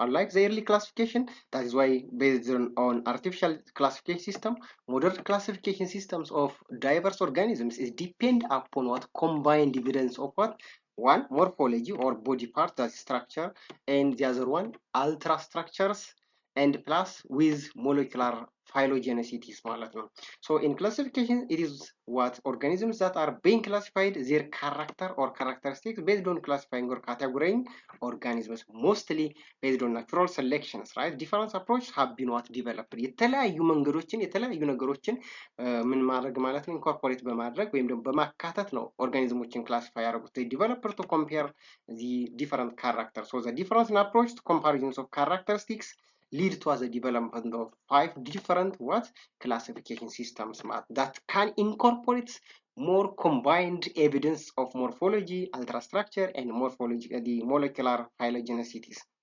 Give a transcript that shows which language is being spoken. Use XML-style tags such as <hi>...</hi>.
<en>Unlike the early classification, that is why based on artificial classification system, modern classification systems of diverse organisms is depend upon what combined evidence of what one morphology or body part, that structure, and the other one ultra structures and plus with molecular phylogenicities</en> <am>ማለት ነው።</am> <en>So in classification it is what organisms that are being classified their character or characteristics based on classifying or categorizing organisms mostly based on natural selections, right? Different approaches have been what developed.</en> <am>የተለያዩ መንገዶችን የተለያዩ ነገሮችን ምን ማድረግ ማለት ነው ኢንኮርፖሬት በማድረግ ወይም ደግሞ በማካተት ነው ኦርጋኒዝሞችን ክላሲፋይ ያደረጉት።</am> <en>developer to compare the different characters. So the difference in approach to comparisons of characteristics lead to the development of 5 different what classification systems that can incorporate more combined evidence of morphology, ultrastructure and morphology, the molecular phylogenicities.</en>